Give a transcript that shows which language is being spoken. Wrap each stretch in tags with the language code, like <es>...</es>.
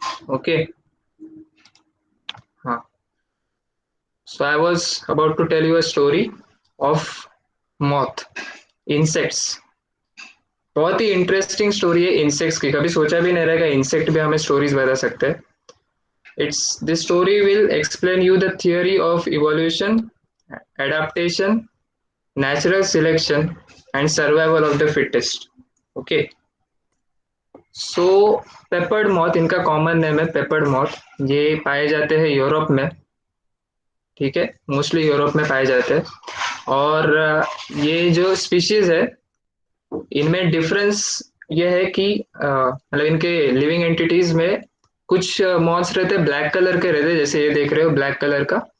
<en>Okay, हाँ, so I was about to tell you a story of moth, insects.</en> <hi>बहुत ही interesting story है insects की, कभी सोचा भी नहीं रहेगा इंसेक्ट भी हमें स्टोरीज बता सकते हैं।</hi> <en>It's this story will explain you the theory of evolution, adaptation, natural selection, and survival of the fittest. Okay.</en> <hi>So peppered moth, इनका कॉमन नेम है पेपर्ड मॉथ। ये पाए जाते हैं यूरोप में। ठीक है, मोस्टली यूरोप में पाए जाते हैं। और ये जो स्पीशीज है, इनमें डिफरेंस ये है कि मतलब इनके लिविंग एंटिटीज में कुछ मॉथ्स रहते हैं ब्लैक कलर के रहते हैं, जैसे ये देख रहे हो ब्लैक कलर का।</hi>